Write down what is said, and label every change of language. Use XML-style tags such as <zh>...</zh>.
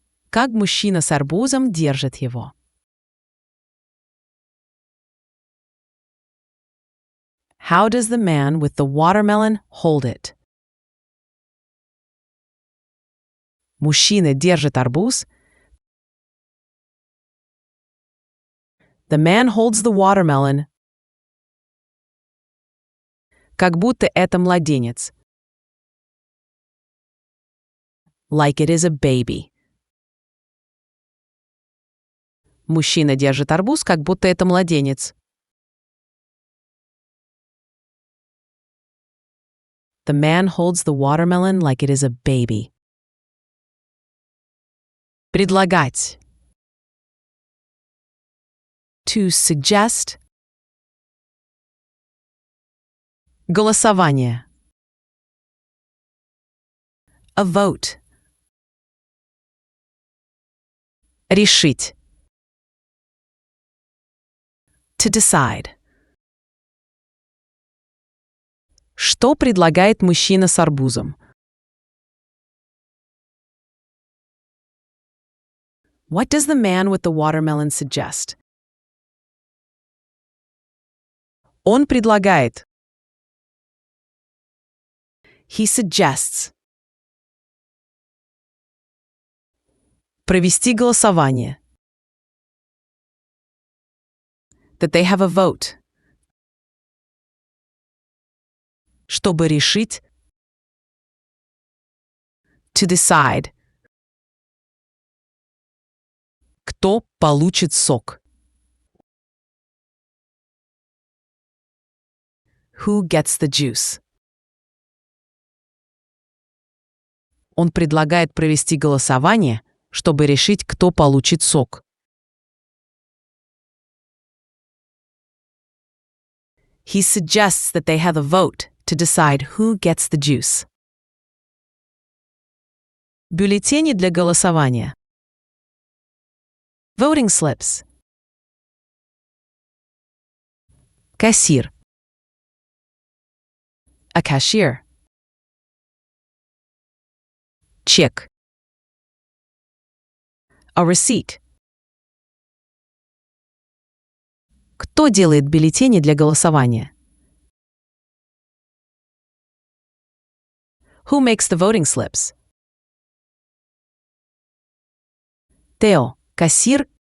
<ru>Как мужчина с арбузом держит его.</ru> <en>How does the man with the watermelon hold it?</en> <ru>Мужчина держит арбуз.</ru> <en>The man holds the watermelon.</en> <ru>Как будто это младенец.</ru> <en>Like it is a baby.</en> <ru>Мужчина держит арбуз, как будто это младенец.</ru> <en>The man holds the watermelon like it is a baby.</en> <ru>Предлагать.</ru> <en>To suggest.</en> <ru>Голосование.</ru> <en>A vote.</en> <ru>Решить.</ru> <en>To decide.</en> <ru>Что предлагает мужчина с арбузом?</ru> <en>What does the man with the watermelon suggest?</en> <ru>Он предлагает.</ru> <en>He suggests.</en> <ru>Провести голосование.</ru> <en>That they have a vote.</en> <ru>Чтобы решить.</ru> <en>To decide.</en> <ru>Кто получит сок?</ru> <en>Who gets the juice?</en> <ru>Он предлагает провести голосование, чтобы решить, кто получит сок.</ru> <en>He suggests that they have a vote to decide who gets the juice.</en> <ru>Бюллетени для голосования.</ru> <en>Voting slips.</en> <ru>Кассир.</ru> <en>A cashier.</en> <ru>Чек.</ru> <en>A receipt.</en> <ru>Кто делает бюллетени для голосования?</ru> <en>Who makes the voting slips?</en> <ru>Theo, кассир.</ru>